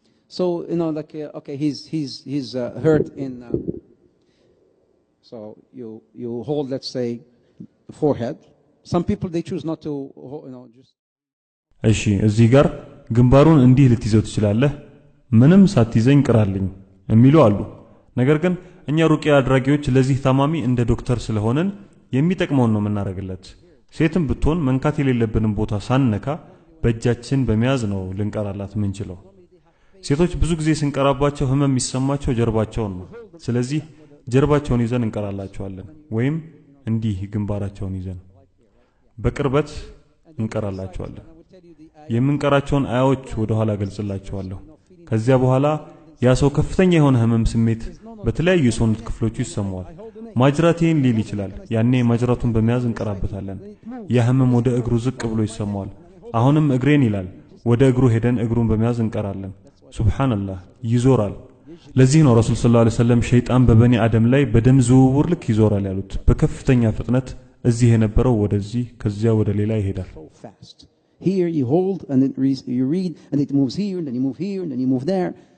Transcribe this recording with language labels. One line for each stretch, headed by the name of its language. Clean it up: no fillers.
English: So like okay, he's hurt in so you hold, let's say, the forehead. Some people they choose not to just
Amharic: እሺ እዚህ ጋር ግንባሩን እንዲህ ልትይዘው ትችላለህ፣ ምንም ሳትይዘኝ ቅራልኝ የሚሉ አሉ። ነገር ግን እኛ ሩቂያ አድራጊዎች ለዚህ ታማሚ እንደ ዶክተር ስለሆነን የሚጠቅመውን ነው የምናረግለት። ሴትም ብትሆን መንካት የሌለብንን ቦታ ሳንነካ በእጃችን በመያዝ ነው ልንቀራላት ምንችለው። ሴቶች ብዙ ጊዜ ስንቀራባቸው ህመም የሚሰማቸው ጀርባቸውን ነው። ስለዚህ ጀርባቸውን ይዘን እንቀራላቸዋለን ወይም እንዲህ ግንባራቸውን ይዘን በቅርበት እንቀራላቸዋለን። የምንቀራቸውን አያዎች ወደ ኋላ ገልጽላቸዋለሁ። ከዚያ በኋላ ያ ሰው ከፍተኛ የሆነ ህመም ስሜት በተለያዩ የሰውነት ክፍሎቹ ይሰማዋል። ማጅራቴን ሊል ይችላል። ያኔ ማጅራቱን በመያዝ እንቀራበታለን። ያ ህመም ወደ እግሩ ዝቅ ብሎ ይሰማዋል። አሁንም እግሬን ይላል። ወደ እግሩ ሄደን እግሩን በመያዝ እንቀራለን። ሱብሃንአላህ ይዞራል። ለዚህ ነው ረሱል ሰለላሁ ዐለይሂ ወሰለም ሸይጣን በበኒ አደም ላይ በደም ዝውውር ልክ ይዞራል ያሉት። በከፍተኛ ፍጥነት እዚህ የነበረው ወደዚህ ከዚያ ወደ ሌላ ይሄዳል።
English: Here you hold and then you read and it moves here and then you move here and then you move there.